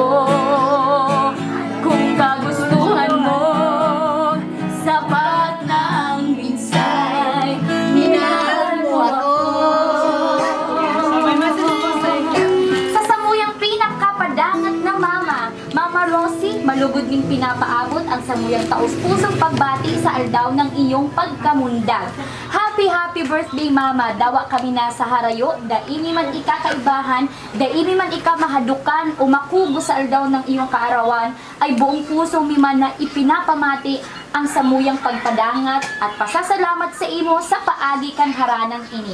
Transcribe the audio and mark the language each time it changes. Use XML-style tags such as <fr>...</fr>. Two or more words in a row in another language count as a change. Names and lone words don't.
<tl>Kung kagustuhan mo, sapat na ang minsay, minahal mo ako.</tl> <bik>Sa samuyang pinakapadangat ng mama, Mama Rosie, malugod ning pinapaabot ang samuyang taus-pusong pagbati sa aldaw ng iyong pagkamundag.</bik> <en>Happy birthday</en> <bik>mama, dawa kami na sa harayo, daini man ikakaibahan, daini man ikamahadukan o makubo sa aldaw ng iyong kaarawan, ay buong puso mi man na ipinapamati ang samuyang pagpadangat at pasasalamat sa imo sa paagi kan haranang ini.</bik>